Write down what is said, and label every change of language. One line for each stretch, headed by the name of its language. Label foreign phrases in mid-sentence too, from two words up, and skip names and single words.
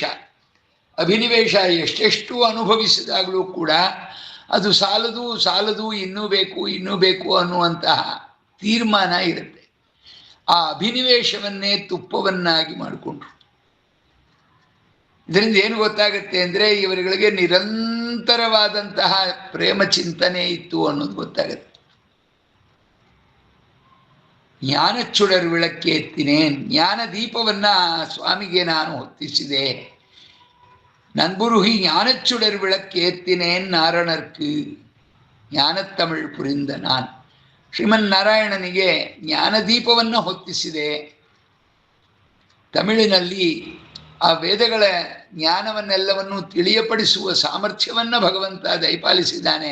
Kannada: ಅಭಿನಿವೇಶ ಎಷ್ಟೆಷ್ಟು ಅನುಭವಿಸಿದಾಗಲೂ ಕೂಡ ಅದು ಸಾಲದು ಇನ್ನೂ ಬೇಕು ಅನ್ನುವಂತಹ ತೀರ್ಮಾನ ಇರುತ್ತೆ. ಆ ಅಭಿನಿವೇಶವನ್ನೇ ತುಪ್ಪವನ್ನಾಗಿ ಮಾಡಿಕೊಂಡ್ರು. ಇದರಿಂದ ಏನು ಗೊತ್ತಾಗುತ್ತೆ ಅಂದರೆ ಇವರುಗಳಿಗೆ ನಿರಂತರವಾದಂತಹ ಪ್ರೇಮ ಚಿಂತನೆ ಇತ್ತು ಅನ್ನೋದು ಗೊತ್ತಾಗುತ್ತೆ.
Tamil: ஞானச்சுடர் விளக்கேத்தினேன்,
Kannada: ஞಾನ ದೀಪವನ್ನು ಸ್ವಾಮಿಗೆ ನಾನು ಹೊತ್ತಿಸಿದೆ.
Tamil: நண்புருகி ஞானச்சுடர் விளக்கேத்தினேன் நாரணற்கு, ஞானத்தமிழ் புரிந்த நான்.
Kannada: ಶ್ರೀಮನ್ ನಾರಾಯಣನಿಗೆ ಜ್ಞಾನದೀಪವನ್ನು ಹೊತ್ತಿಸಿದೆ. ತಮಿಳಿನಲ್ಲಿ ಆ ವೇದಗಳ ಜ್ಞಾನವನ್ನೆಲ್ಲವನ್ನು ತಿಳಿಯಪಡಿಸುವ ಸಾಮರ್ಥ್ಯವನ್ನು ಭಗವಂತ ದಯಪಾಲಿಸಿದ್ದಾನೆ.